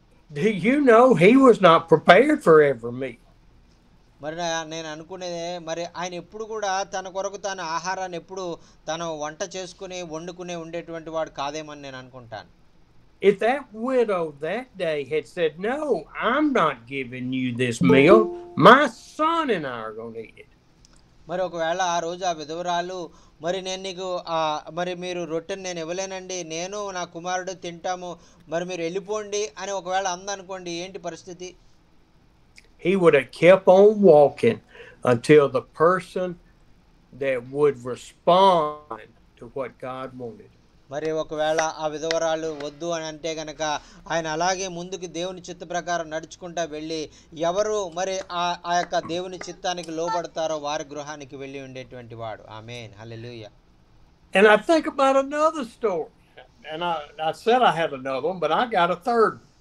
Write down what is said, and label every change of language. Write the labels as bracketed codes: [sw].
[en] Do you know he was not prepared for every meal? [te] మరి నేను అనుకునేదే మరి ఆయన ఎప్పుడు కూడా తన కొరకు తన ఆహారాన్ని ఎప్పుడు తను వంట చేసుకుని వండుకునే ఉండేటువంటి వాడు కాదేమని నేను అనుకుంటాను. [en] If that widow that day had said, "No, I'm not giving you this meal. My son and I are going to eat it." [te] మరి ఒకవేళ ఆ రోజు ఆ విధవరాలు మరి నేను నీకు మరి మీరు రొట్టెని నేను ఇవ్వలేనండి, నేను నా కుమారుడు తింటాము, మరి మీరు వెళ్ళిపోండి అని ఒకవేళ అందనుకోండి, ఏంటి పరిస్థితి? [en] He would have kept on walking until the person that would respond to what God wanted. [te] మరి ఒకవేళ ఆ విధవరాలు వద్దు అని అంటే గనక ఆయన అలాగే ముందుకు దేవుని చిత్త ప్రకారం నడుచుకుంటా వెళ్ళి ఎవరు మరి ఆ యొక్క దేవుని చిత్తానికి లోబడతారో వారి గృహానికి వెళ్ళి ఉండేటువంటి వాడు. ఆమేన్, హల్లెలూయా. [en] And I think about another story, and I said I had another one, but I got a third.